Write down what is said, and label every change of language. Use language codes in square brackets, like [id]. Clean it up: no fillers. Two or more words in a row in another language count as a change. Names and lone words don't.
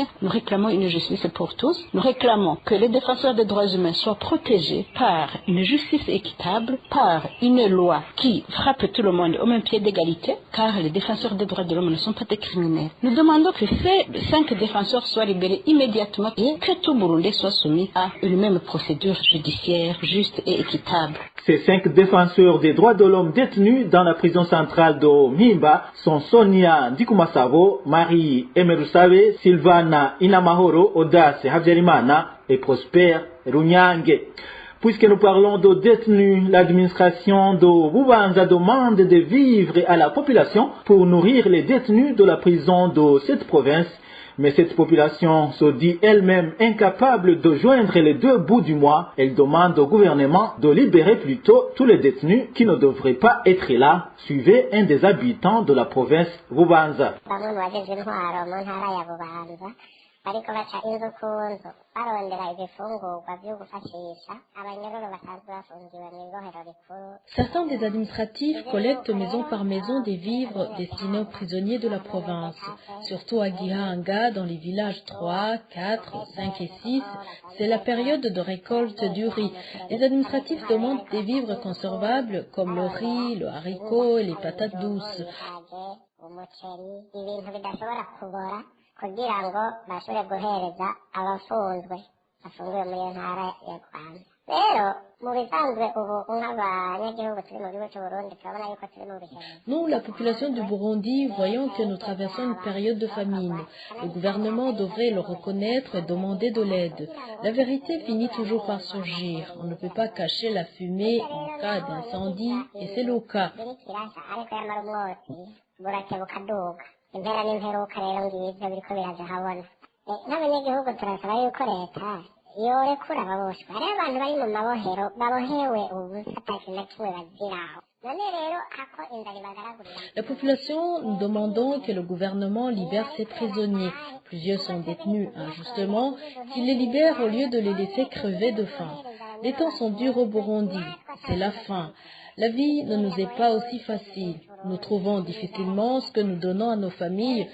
[fr] Nous réclamons une justice pour tous. Nous réclamons que les défenseurs des droits humains soient protégés par une justice équitable, par une loi qui frappe tout le monde au même pied d'égalité, car les défenseurs des droits de l'homme ne sont pas des criminels. Nous demandons que ces 5 défenseurs soient libérés immédiatement et que tout Burundi soit soumis à une même procédure judiciaire juste et équitable. Ces 5 défenseurs des droits de l'homme détenus dans la prison centrale de Mpimba sont Sonia Ndikumasabo, Marie Emerusabe, Sylvana Inamahoro, Audace Habyarimana et Prosper Runyange. Puisque nous parlons de détenus, l'administration de Bubanza demande de vivres à la population pour nourrir les détenus de la prison de cette province. Mais cette population se dit elle-même incapable de joindre les 2 bouts du mois. Elle demande au gouvernement de libérer plutôt tous les détenus qui ne devraient pas être là. Suivez un des habitants de la province Bubanza. [rn] ariko baca inzu ku nzu barondera ibifungurwa byo gufashisha abanyororo basanzwe bafungiwe mu ibohero rikuru. [fr] Certains des administratifs collectent maison par maison des vivres destinés aux prisonniers de la province. Surtout à Gihanga, dans les villages 3, 4, 5 et 6, c'est la période de récolte du riz. Les administratifs demandent des vivres conservables comme le riz, le haricot et les patates douces. [rn] kugira ngo bashobore guhereza abafunzwe bafungiwe muri iyo ntara ya Rwanda. Rero mu bisanzwe ubu nk'abanyagihugu turi mu gihugu cy'u Burundi turabona yuko turi mu bihe. [fr] Nous, la population du Burundi, voyons que nous traversons une période de famine. Le gouvernement devrait le reconnaître et demander de l'aide. La vérité finit toujours par surgir. On ne peut pas cacher la fumée en cas d'incendie, et c'est le cas. [rn] Impera n'imperuka rero ngibyo biriko biraza habona n'abanyagihugu turasaba yuko leta yorekura ababoshwe hariho abantu bari mu mabohero babohewe ubusa atakintu na kimwe baziraho. [fr] La population, nous demandons que le gouvernement libère ses prisonniers. Plusieurs sont détenus injustement, qu'il les libère au lieu de les laisser crever de faim. Les temps sont durs au Burundi, c'est la faim. La vie ne nous est pas aussi facile. Nous trouvons difficilement ce que nous donnons à nos familles.